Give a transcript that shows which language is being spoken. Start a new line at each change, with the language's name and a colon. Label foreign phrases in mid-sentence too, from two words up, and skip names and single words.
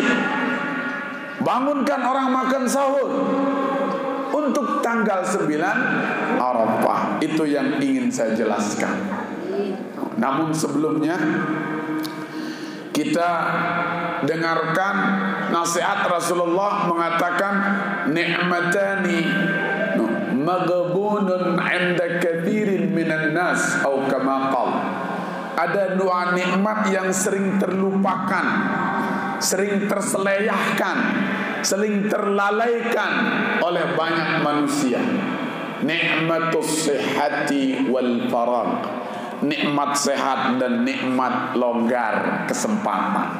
Indonesian: Bangunkan orang makan sahur. Untuk tanggal 9 Arafah. Itu yang ingin saya jelaskan. Namun sebelumnya kita dengarkan nasihat Rasulullah mengatakan
Arabic: نعمتان مغبون عند كثير من الناس
Indonesian: atau
Arabic: كما قال.
Indonesian: ada dua nikmat yang sering terlupakan, sering terseleyahkan, sering terlalaikan oleh banyak manusia.
Arabic: نعمة الصحة والفراغ,
Indonesian: nikmat sehat dan nikmat longgar, kesempatan.